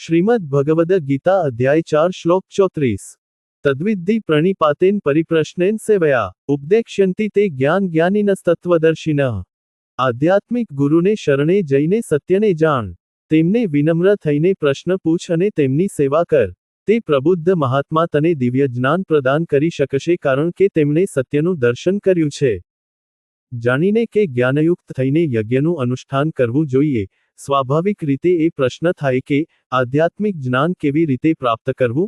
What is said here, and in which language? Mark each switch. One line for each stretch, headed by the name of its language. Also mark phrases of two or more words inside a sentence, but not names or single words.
Sanskrit: श्रीमद् भगवद गीता अध्याय 4 श्लोक 34। तद्विद्धि प्रणिपातेन परिप्रश्नेन सेवया उपदेक्ष्यन्ति ते ज्ञान ज्ञानिनस्तत्वदर्शिनः।
Gujarati: આધ્યાત્મિક ગુરુને શરણે જઈને સત્યને જાણ, तेમને વિનમ્ર થઈને પ્રશ્ન પૂછ અને તેમની સેવા કર, તે પ્રબુદ્ધ મહાત્મા તને દિવ્ય જ્ઞાન પ્રદાન કરી શકશે, કારણ કે તેમણે સત્યનું દર્શન કર્યું છે। જાણીને કે જ્ઞાનયુક્ત થઈને યજ્ઞનું અનુષ્ઠાન કરવું જોઈએ। સ્વાભાવિક રીતે એ પ્રશ્ન થાય કે આધ્યાત્મિક જ્ઞાન કેવી રીતે પ્રાપ્ત કરવું?